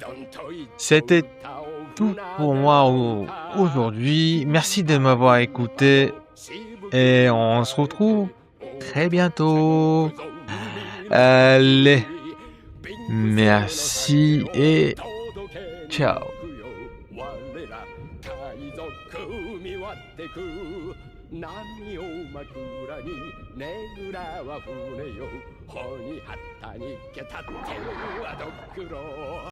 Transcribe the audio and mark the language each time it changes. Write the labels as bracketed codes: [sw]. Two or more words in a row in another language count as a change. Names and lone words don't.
[fr] C'était tout pour moi aujourd'hui. Merci de m'avoir écouté et on se retrouve très bientôt. Allez. Merci et ciao. [ja] 波を枕にねぐらは船よ帆に旗にけたってはどくろ